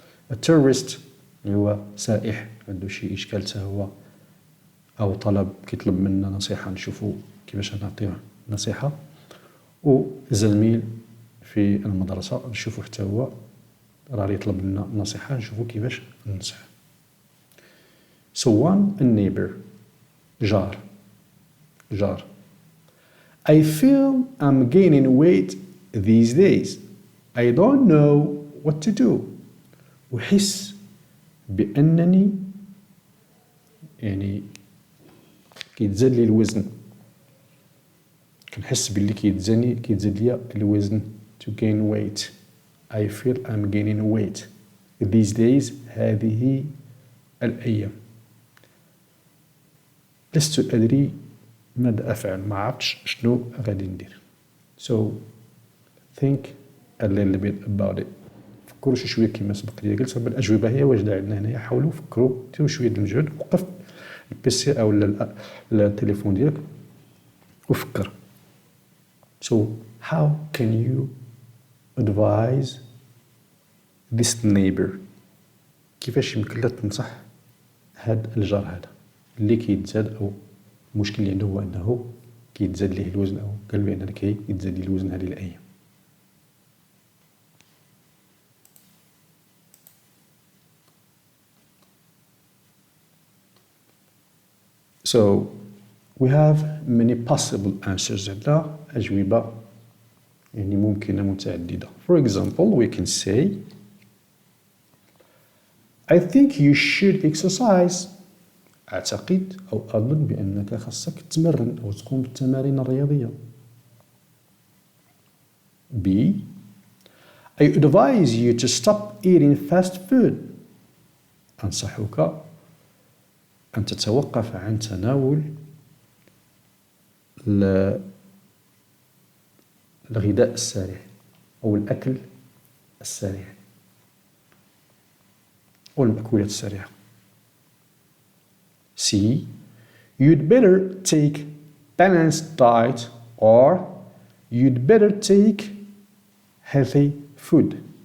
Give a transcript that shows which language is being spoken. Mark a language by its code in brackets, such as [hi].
[ar] a tourist اللي هو سائح عنده شي إشكال حتى هو أو طلب كيطلب منا نصيحة نشوفو كيفاش نعطيوه نصيحة. و زميل في المدرسة نشوفو حتى هو راه يطلب منا نصيحة نشوفو كيفاش ننصح. [en] So one a neighbor جار I feel I'm gaining weight these days. I don't know what to do. [ar] أحس بأنني يعني كيتزاد لي الوزن. كنحس باللي كيتزاد لي الوزن [en] to gain weight. I feel I'm gaining weight these days [ar] هذه الأيام. لست أدري ماذا أفعل ما عرفتش شنو غادي ندير. [en] So think a little bit about it. [ar] فكروا شي شويه كما سبق لي قلت راه الأجوبة هي واجدة عندنا هنايا. حاولوا فكروا ديروا شويه د المجهود وقف البيسي أو التليفون ديالك وفكر. [en] So how can you advise this neighbor. [ar] كيفاش يمكن لك تنصح هاد الجار هذا اللي كيتزاد أو المشكل اللي عنده هو أنه كيتزاد ليه الوزن أو قال بأن كيتزاد ليه الوزن هذه الأيام. [en] So we have many possible answers. [ar] عندنا أجوبة يعني ممكنة متعددة. [en] For example, we can say I think you should exercise. [ar] أعتقد أو أظن بأنك خاصك تتمرن أو تقوم بالتمارين الرياضية. [en] B I advise you to stop eating fast food. [ar] أنصحك أن تتوقف عن تناول الغذاء السريع أو الأكل السريع أو المأكولات السريعة. [en] C you'd better take balanced diet or you'd better take healthy food.